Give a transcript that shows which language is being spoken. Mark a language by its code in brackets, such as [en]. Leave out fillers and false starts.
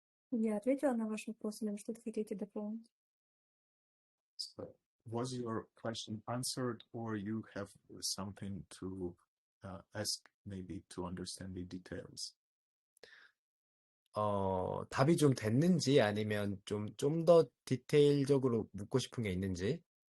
[ru] Я ответила на ваш вопрос, или вы что-то хотите дополнить? [en] So, was your question answered, or you have something to ask, maybe to understand the details? [ko] 답이 좀 됐는지 아니면 좀 더 디테일적으로 묻고 싶은 게 있는지.